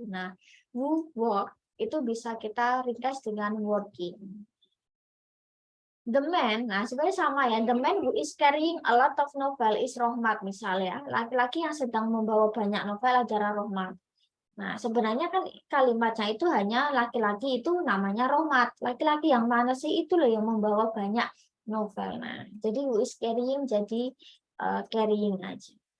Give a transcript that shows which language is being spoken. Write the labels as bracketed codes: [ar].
[id] Nah, who work itu bisa kita ringkas dengan working. The man, nah sebenarnya sama ya. [en] The man who is carrying a lot of novel is Rohmat misalnya. [id] Laki-laki yang sedang membawa banyak novel adalah Rohmat. Nah, sebenarnya kan kalimatnya itu hanya laki-laki itu namanya Rohmat. Laki-laki yang mana sih? Itu loh yang membawa banyak novel. Nah, jadi who is carrying jadi carrying aja.